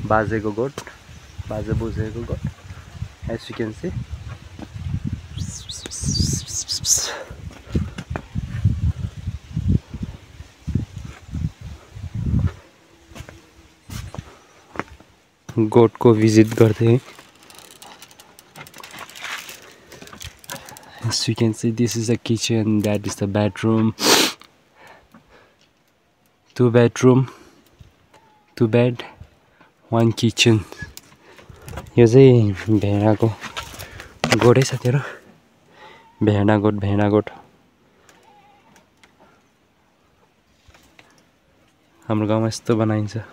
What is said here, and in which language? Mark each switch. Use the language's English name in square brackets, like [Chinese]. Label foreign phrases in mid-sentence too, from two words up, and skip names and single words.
[Nepali] बाजेको गोठ, बाजे बोजूको गोठ। [English] as you can see [Nepali] गोठको भिजिट गर्दै। [English] As you can see, this is the kitchen, that is the bedroom. 2 bedroom, 2 bed, 1 kitchen. [Nepali] यो चाहिँ भेडाको गोठै छ तेरो। भेडा गोठ हाम्रो गाउँमा यस्तो बनाइन्छ।